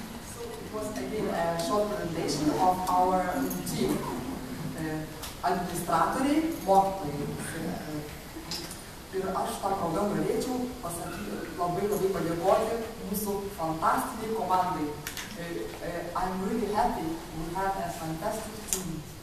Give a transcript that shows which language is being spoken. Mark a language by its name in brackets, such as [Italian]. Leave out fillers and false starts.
[English] So it was again a short presentation of our team. [Lithuanian] Administratoriai, mokytojai. Ir aš tą progą norėčiau pasakyti, labai padėkoti mūsų fantastiniai komandai. [English] I'm really happy we have a fantastic team.